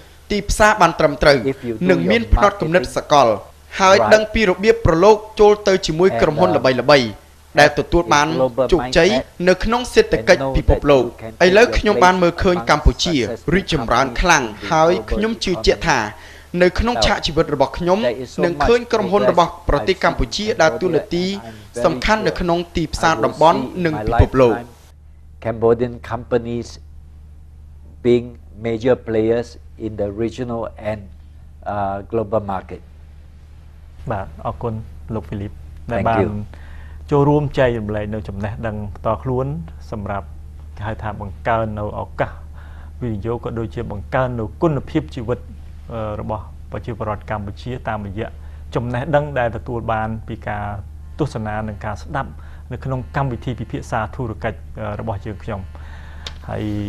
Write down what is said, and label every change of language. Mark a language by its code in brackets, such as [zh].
[km] ទីផ្សារបានត្រឹមត្រូវនិងមានផ្នត់គំនិតសកលហើយដឹងពីរបៀបប្រឡូកចូលទៅជាមួយក្រុមហ៊ុនល្បីៗដែលទទួលបានជោគជ័យនៅក្នុងសេដ្ឋកិច្ចពិភពលោកឥឡូវខ្ញុំបានមើលឃើញកម្ពុជារីកចម្រើនខ្លាំងហើយខ្ញុំជឿជាក់ថានៅក្នុងឆាកជីវិតរបស់ខ្ញុំនឹងឃើញក្រុមហ៊ុនរបស់ប្រទេសកម្ពុជាដើរតួនាទីសំខាន់នៅក្នុងទីផ្សារតំបន់និងពិភពលោក [en] Cambodian companies being major players in the regional and global market [km] បាទអរគុណលោក Phillip ដែលបានចូលរួមចែករំលែកនៅចំណេះដឹងផ្ទាល់ខ្លួនសម្រាប់គេហៅថាបង្កើននៅឱកាសវិនិយោគក៏ដូចជាបង្កើននៅគុណភាពជីវិតរបស់ប្រជាពលរដ្ឋកម្ពុជាតាមរយៈចំណេះដឹងដែលទទួលបានពីការទស្សនានិងការស្ដាប់នៅក្នុងកម្មវិធីពិភាក្សាធុរកិច្ចរបស់យើងខ្ញុំហើយ